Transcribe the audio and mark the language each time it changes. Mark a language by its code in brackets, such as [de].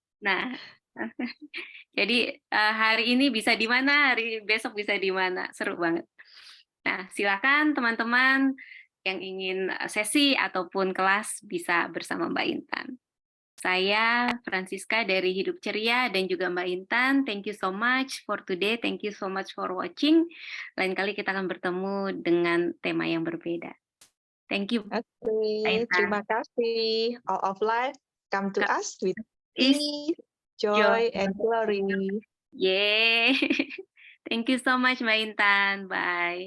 [id] Nah, jadi hari ini bisa di mana, hari besok bisa di mana, seru banget. Nah, silakan teman-teman yang ingin sesi ataupun kelas bisa bersama Mbak Intan. Saya Francisca dari Hidup Ceria dan juga Mbak Intan. [en] Thank you so much for today. Thank you so much for watching. [id] Lain kali kita akan bertemu dengan tema yang berbeda. [en] Thank you. [id] Oke, Intan. terima kasih. [en] All of life come to us with Is peace, joy, and glory. Yay. Thank you so much Mbak Intan. Bye.